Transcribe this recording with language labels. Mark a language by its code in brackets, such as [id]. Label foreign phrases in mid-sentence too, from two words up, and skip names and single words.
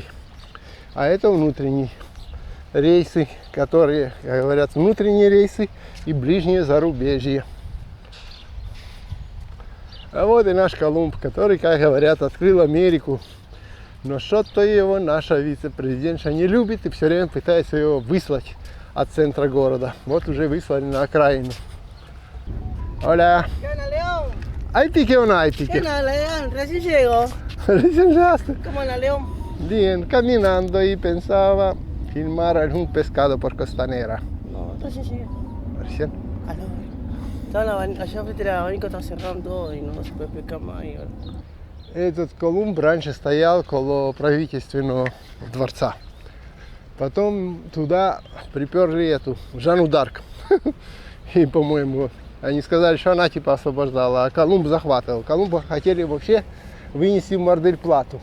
[ru] А это внутренние рейсы, которые, как говорят, внутренние рейсы и ближние зарубежья. А вот и наш Колумб, который, как говорят, открыл Америку. Но что-то его наша вице-президентша не любит и все время пытается его выслать от центра города. Вот уже выслали на окраину. [es] Hola. ¿Qué onda, León? ¿Hay pique o no hay ¿Qué pique? onda, León? Recién llegó. Recién llegaste. ¿Cómo anda, León? Bien, caminando y pensaba filmar algún pescado por Costanera. No, recién llegué. Recién. Calor. Allá frente al abanico está cerrado todo y no se puede pescar más. Y ahora. [ru] Этот Колумб раньше стоял около правительственного дворца. Потом туда приперли эту Жанну Дарк. И, по-моему, они сказали, что она типа освобождала, а Колумб захватывал. Колумба хотели вообще вынести в Мар-дель-Плату.